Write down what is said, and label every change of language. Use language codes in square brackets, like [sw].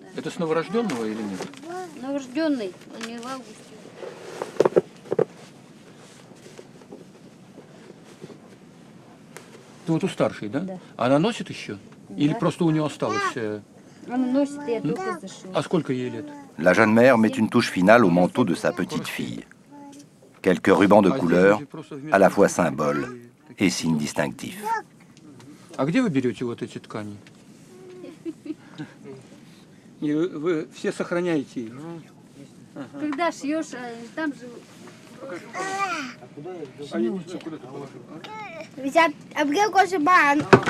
[ru] Это с новорожденного или нет? Новорожденный, он не в августе. Ты вот у старшей, да? Да. Она носит еще? Или Да. просто у нее осталось? Она носит, я только зашила. А сколько ей лет? [fr] La jeune mère met une touche finale au manteau de sa petite fille. Quelques rubans de couleur, à la fois symbole et signe distinctif. [ru] А где вы берете вот эти ткани? И вы все сохраняете их? Когда шьешь, там же... أبغى كوش بان